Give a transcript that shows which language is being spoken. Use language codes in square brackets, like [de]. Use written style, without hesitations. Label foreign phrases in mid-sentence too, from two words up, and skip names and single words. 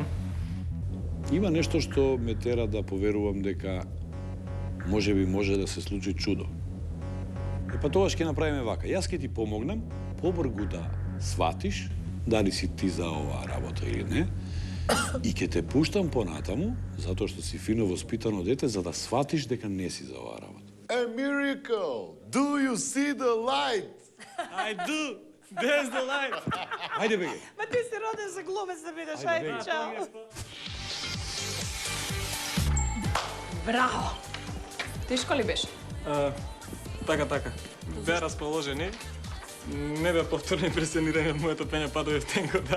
[mk] Има нешто што ме тера да поверувам дека можеби може да се случи чудо. И па тогаш ќе направиме вака. Јас ќе ти помогнам побргу да сватиш дали си ти за оваа работа или не. И ќе те пуштам понатаму, затоа што си фино воспитано дете, за да сватиш дека не си за оваа работа. [en] A miracle! Do you see the light? I do, there's the light. [mk] Ајде беге. Ма ти си роден за глумец да бидеш, ајде, чао. Браво! Тешко ли беше? Така. Беа расположени. Не беа повторно импресионирани од моето пење падови в тенко, да.